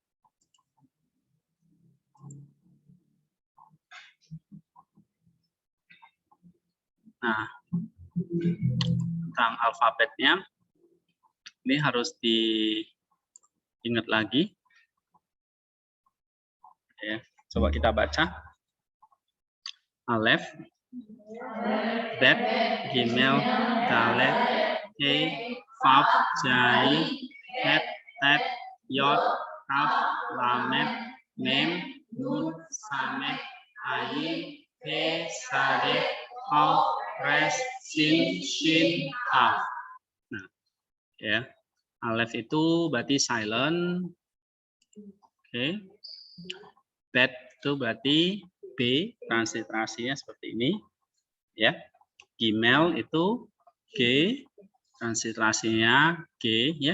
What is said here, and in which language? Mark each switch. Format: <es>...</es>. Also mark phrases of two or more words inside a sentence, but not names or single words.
<id>Nah, tentang alfabetnya, ini harus diingat lagi. Ya, coba kita baca. Alef, Bet, Gimel, Dalet, He, Faf, Jai, Het, Tet, Yod, Kaf, Lamet, Mem, Nun, Sameh, Ayin, He, Sadeh, Kaf, Res, Sin, Shin, Kaf. Nah, ya, Alef itu berarti silent. Oke. Bet itu berarti B, transliterasinya seperti ini. Ya. Gimel itu G, transliterasinya G ya.</id>